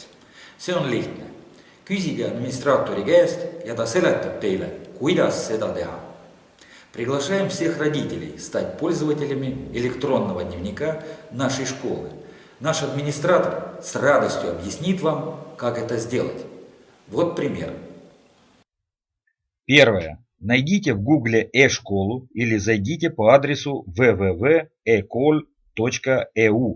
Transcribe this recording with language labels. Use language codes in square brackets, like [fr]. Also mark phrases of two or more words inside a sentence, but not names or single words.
[et] See on lihtne. Küsige администратори käest ja ta seletab teile, kuidas seda teha. [ru] Приглашаем всех родителей стать пользователями электронного дневника нашей школы. Наш администратор с радостью объяснит вам, как это сделать. Вот пример. Первое. Найдите в Гугле e-школу или зайдите по адресу www.ecol.eu.